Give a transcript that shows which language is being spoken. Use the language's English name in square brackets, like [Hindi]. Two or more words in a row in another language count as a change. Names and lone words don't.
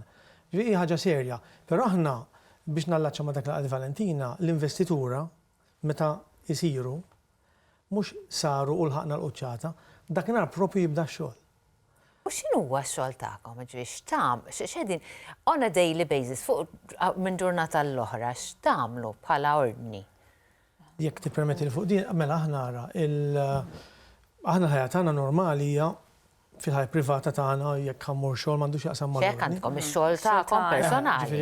[Maltese] Ġifieri ħaġa serja. Però aħna biex nallaċċa ma' dak l Valentina, l-investitura meta jsiru mhux saru u lħaqna l-quċċata, dakinhar propju jibda x-xogħol. U x'inhu huwa x-xogħol tagħkom? X'qegħdin [English] on a daily basis [Maltese] fuq minn ġurnata l-oħra x'tagħmlu bħala ordni? Jekk tippermetti li fuq din, mela aħna ara aħna l-ħajja tagħna normali hija fil-ħajja privata tagħna jekk ħammur xogħol m'għandux jaqsam mal-ordni. X'hekk għandkom ix-xogħol tagħkom personali.